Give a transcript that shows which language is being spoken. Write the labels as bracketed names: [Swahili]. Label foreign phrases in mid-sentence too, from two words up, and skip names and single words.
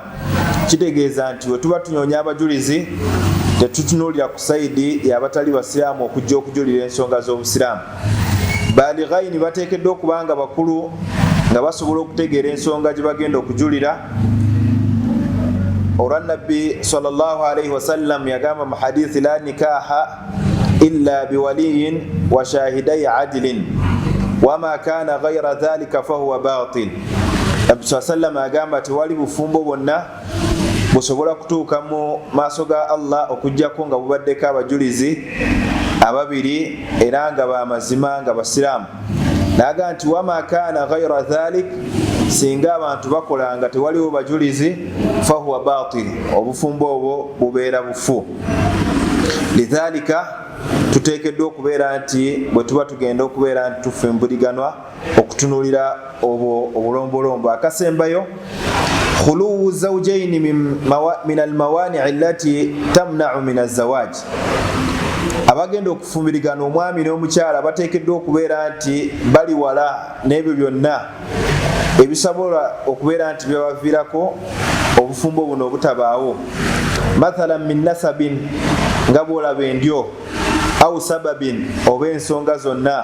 [Ganda] Kitegeeza nti we tuba tunyoonya abajulizi tetutunuulira ku sayidi y'abatali basiraamu okujja okujulira ensonga z'obusiraamu. Balighaini bateekeddwa okuba nga bakulu nga basobola okutegeera ensonga gye bagenda okujulira. Olwa Nabbi [Arabic] صلى الله عليه وسلم [Ganda] yagamba mu hadithi, [Arabic] لا نكاح إلا بولي وشاهدي عدل وما كان غير ذلك فهو باطل. [Ganda] Nabbi sallam agamba tewali bufumbo bwonna busobola kutuuka mu maaso ga Allah okujjako nga bubaddeko abajulizi ababiri era nga bamazima nga basiraamu. Naga nti [Arabic] وما كان غير ذلك, [Ganda] singa abantu bakola nga tewaliwo bajulizi, [Arabic] فهو باطل, [Ganda] obufumbo obwo bubeera bufu. Lidhalika tuteekeddwa okubeera nti bwe tuba tugenda okubeera nti tufumbuliganwa okutunuulira obwo obulombolombo. Akasembayo, [Arabic] خلو الزوجين من الموانع التي تمنع من الزواج, [Ganda] abagenda okufumbirigana omwami n'omukyala bateekeddwa okubeera nti bali wala n'ebyo byonna ebisobola okubeera nti byabaviirako obufumbo buno obutabaawo. [Arabic] مثلا من نسب, [Ganda] nga bwolaba endyo, [Arabic] أو سبب, [Ganda] oba ensonga zonna.